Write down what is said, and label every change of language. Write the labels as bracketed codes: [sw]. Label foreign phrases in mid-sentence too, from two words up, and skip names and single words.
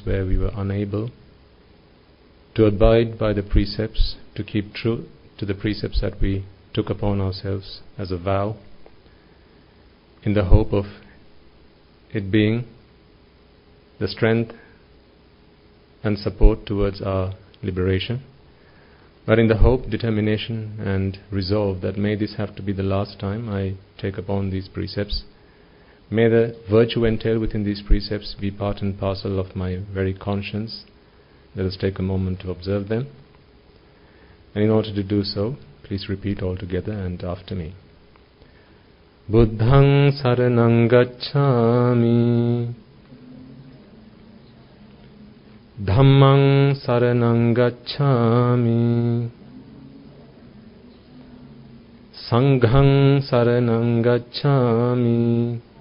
[en] where we were unable to abide by the precepts, to keep true to the precepts that we took upon ourselves as a vow, in the hope of it being the strength and support towards our liberation, but in the hope, determination and resolve that may this have to be the last time I take upon these precepts. May the virtue entailed within these precepts be part and parcel of my very conscience. Let us take a moment to observe them. And in order to do so, please repeat all together and after me. [pi] Buddhaṃ saraṇaṃ gacchāmi. Dhammaṃ saraṇaṃ gacchāmi. Saṅghaṃ saraṇaṃ gacchāmi.